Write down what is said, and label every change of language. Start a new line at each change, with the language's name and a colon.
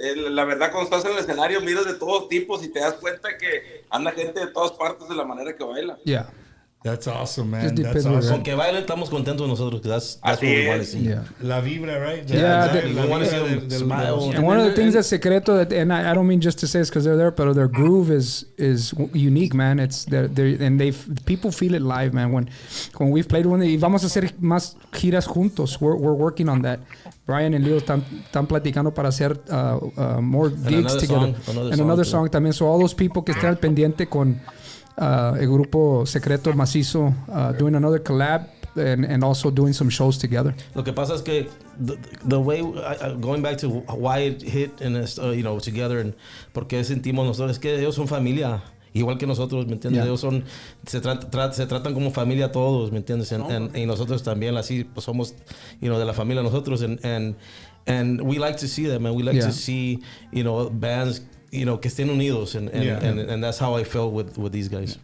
Spanish: La verdad, cuando estás en el escenario miras de todos tipos y te das cuenta que anda gente de todas partes de la manera que baila.
English: Yeah. That's awesome, man. Just That's depends, awesome.
Spanish: Con que bailen estamos contentos nosotros.
English: That's what we want to see. Yeah.
Spanish: La vibra, right?
English: Yeah, we want to see them smile. And one of the things that Secretto, and I don't mean just to say it's because they're there, but their groove is unique, man. It's people feel it live, man. When we've played
Spanish: y vamos a hacer más giras juntos.
English: We're working on that. Brian and Leo
Spanish: están platicando para hacer
English: more gigs together. And another song
Spanish: también.
English: So all those people
Spanish: que estén al pendiente con el grupo
English: Secretto, Masizzo, doing another collab and also doing some shows together.
Spanish: Lo que pasa es que
English: the way going back to why it hit and together,
Spanish: and por qué sentimos nosotros, es que ellos son familia igual que nosotros, ¿me entiendes? Ellos se tratan como familia todos, ¿me entiendes? Y nosotros también así pues somos de la familia nosotros,
English: and we like to see that, man. We like to see bands
Spanish: que estén unidos,
English: and that's how I felt with these guys.